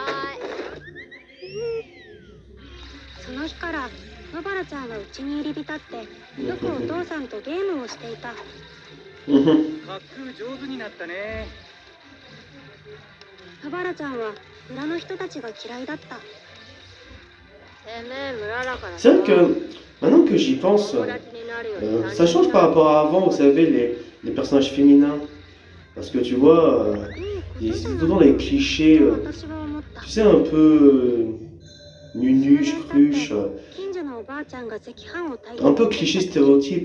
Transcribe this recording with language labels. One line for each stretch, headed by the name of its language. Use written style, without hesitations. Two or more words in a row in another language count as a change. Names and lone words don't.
Japanese: その日から野原ちゃんはうちに入り浸ってよくお父さんとゲームをしていた。滑空上手になったね。野原ちゃんは村の人たちが嫌いだった。
French: C'est vrai que maintenant que j'y pense, ça change par rapport à avant, vous savez, les personnages féminins. Parce que tu vois, il y a tout le temps les clichés, tu sais, un peu nunuche, cruche, un peu cliché stéréotype.